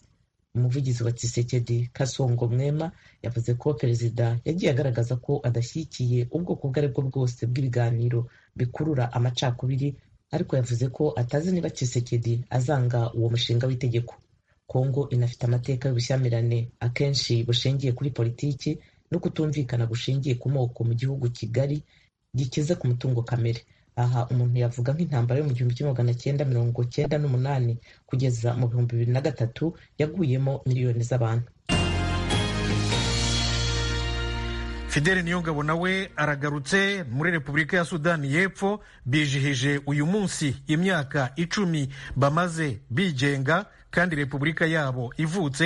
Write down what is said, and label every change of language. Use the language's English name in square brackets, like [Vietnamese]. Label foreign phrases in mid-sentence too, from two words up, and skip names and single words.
[Kinyarwanda] Umuvugizi wa Tshisekedi Kasongo Mwema yavuze ko perezida yagiye agaragaza ko adashyigikiye ubwoko ubwo ari bwo bwose bw'ibiganiro bikurura amacakubiri, ariko yavuze ko atazi niba Tshisekedi azanga uwo mushinga w'itegeko. Kongo inafite amateka y'ubushyamirane akenshi bushingiye kuri politiki no kutumvikana gushingiye ku moko mu gihugu kigari gikize ku mutungo kamere. Aha umuntu yavuga nk'intambara yo mu 1998 kugeza mu 2003 yaguyemo miliyoni z'abantu. Fidele Niyongabo nawe aragarutse muri Repubulika ya Sudani y'Epfo. Bijihije uyu munsi imyaka 10 bamaze bigenga kandi repubulika yabo ivutse.